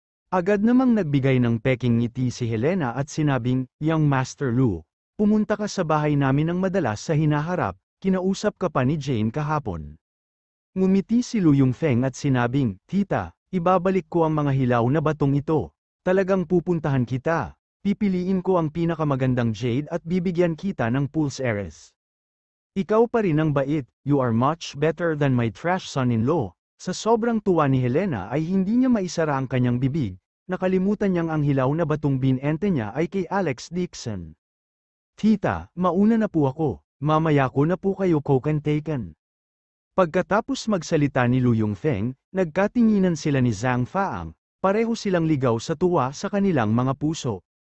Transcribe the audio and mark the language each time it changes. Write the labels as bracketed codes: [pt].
[tl] Agad namang nagbigay ng peking ngiti si Helena at sinabing, Young Master Lu, pumunta ka sa bahay namin ng madalas sa hinaharap, kinausap ka pa ni Jane kahapon. Ngumiti si Lu Yongfeng at sinabing, Tita, ibabalik ko ang mga hilaw na batong ito, talagang pupuntahan kita, pipiliin ko ang pinakamagandang jade at bibigyan kita ng pulse heiress. Ikaw pa rin ang bait, [en] you are much better than my trash son-in-law. [tl] Sa sobrang tuwa ni Helena ay hindi niya maisara ang kanyang bibig, nakalimutan niyang ang hilaw na batong binente niya ay kay Alex Dixon. Tita, mauna na po ako, mamaya ko na po kayo taken. Pagkatapos magsalita ni Lu Yongfeng, nagkatinginan sila ni Zhang Faang, pareho silang ligaw sa tuwa sa kanilang mga puso.